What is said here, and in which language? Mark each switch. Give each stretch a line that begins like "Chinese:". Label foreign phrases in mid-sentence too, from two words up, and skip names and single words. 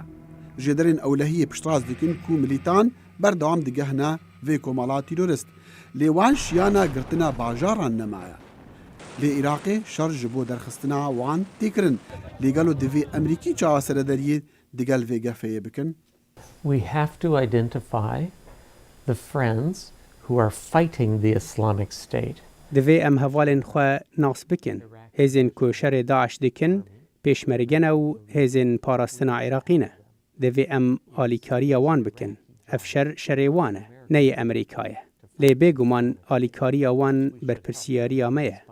Kurdish: Ji derên ewlehiyê piştras dikin ku milîtan berdewam digehne vê komala terorist. Lê wan şiyana girtina bajaran nemaye. Lê Iraqê şer ji bo derxistina wan têkirin. Lê gelo divê Emerîkî çawa seredariyê digel vê gefeyê bikin.
English: we have to identify the friends who are fighting the Islamic State.
Kurdish: Divê em hevalên xwe nas bikin. Hêzên ku şerê Daeş dikin, pêşmergene û hêzên parastina Iraqî ne. Divê em alîkariya wan bikin. Ev şer şerê wan e, neyê Emerîkayê. Lê bêguman alîkariya wan berpirsiyariya me ye.